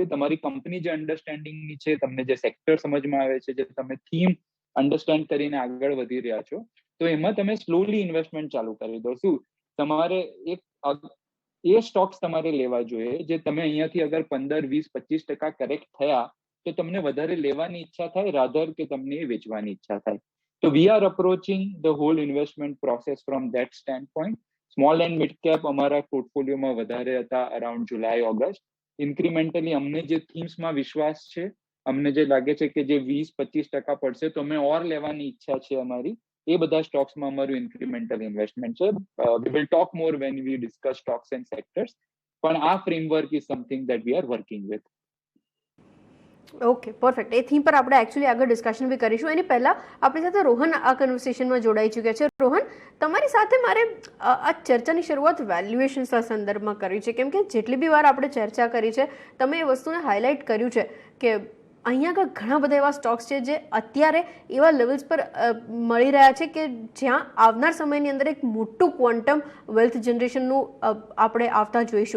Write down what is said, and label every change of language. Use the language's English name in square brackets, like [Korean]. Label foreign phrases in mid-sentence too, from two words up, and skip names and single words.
[Gujarati] તમારી કંપની જે અન્ડરસ્ટેન્ડિંગની છે, તમને જે સેક્ટર સમજમાં આવે છે, જે તમે થીમ અન્ડરસ્ટેન્ડ કરીને આગળ વધી રહ્યા છો, તો એમાં તમે [English] slowly investment [Gujarati] ચાલુ કરી દો. શું તમારે એ સ્ટોક્સ તમારે લેવા જોઈએ જે તમે અહીંયાથી અગર 15, 20, 25% કરેક્ટ થયા તો તમને વધારે લેવાની ઈચ્છા થાય રાધર કે તમને એ વેચવાની ઈચ્છા થાય. [English] So we are approaching the whole investment process from that standpoint. Small and mid cap [Gujarati] અમારા પોર્ટફોલિયોમાં વધારે હતા [English] around July August. [Gujarati] ઇન્ક્રિમેન્ટલી અમને જે થીમ્સમાં વિશ્વાસ છે, અમને જે લાગે છે કે જે 20-25% પડશે તો અમે ઓર લેવાની ઈચ્છા છે અમારી, એ બધા સ્ટોક્સમાં અમારું [English] incremental investment [Gujarati] છે. [English] We will talk more when we discuss stocks and sectors, [Gujarati] પણ આ [English] ફ્રેમવર્ક is something that we are working with. okay, perfect. [Gujarati] એ થીમ પર આપણે એકચ્યુઅલી આગળ ડિસ્કશન બી કરીશું. એની પહેલાં આપણી સાથે રોહન આ કન્વર્સેશનમાં જોડાઈ ચૂક્યા છે. રોહન, તમારી સાથે મારે આ ચર્ચાની શરૂઆત વેલ્યુએશન્સના સંદર્ભમાં કરવી છે, કેમ કે જેટલી બી વાર આપણે ચર્ચા કરી છે, તમે એ વસ્તુને હાઇલાઇટ કર્યું છે કે અહીંયા આગળ ઘણા બધા એવા સ્ટોક્સ છે જે અત્યારે એવા લેવલ્સ પર મળી રહ્યા છે કે જ્યાં આવનાર સમયની અંદર એક મોટું [English] quantum wealth [Gujarati] જનરેશનનું આપણે આવતા જોઈશું.